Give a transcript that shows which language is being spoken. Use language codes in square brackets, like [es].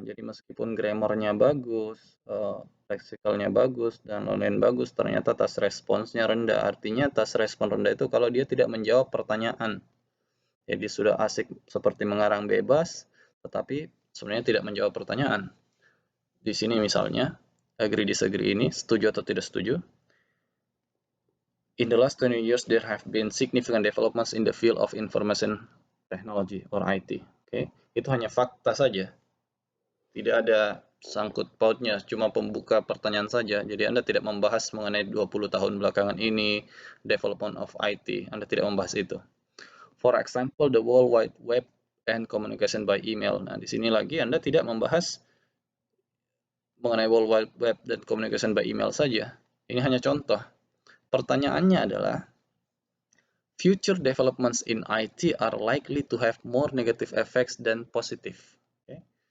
[id] Jadi meskipun grammarnya bagus, lexikalnya bagus, dan lain-lain bagus, ternyata task responsnya rendah. Artinya task respon rendah itu kalau dia tidak menjawab pertanyaan. Jadi sudah asik seperti mengarang bebas, tetapi sebenarnya tidak menjawab pertanyaan. Di sini misalnya, agree disagree ini, setuju atau tidak setuju. [en] In the last 20 years, there have been significant developments in the field of information technology or IT. [id] Oke, itu hanya fakta saja. Tidak ada sangkut pautnya, cuma pembuka pertanyaan saja. Jadi Anda tidak membahas mengenai 20 tahun belakangan ini, [en] development of IT. [id] Anda tidak membahas itu. [en] For example, the World Wide Web and communication by email. [id] Nah, di sini lagi Anda tidak membahas mengenai World Wide Web dan communication by email saja. Ini hanya contoh. Pertanyaannya adalah, [en] future developments in IT are likely to have more negative effects than positive. [id] Okay.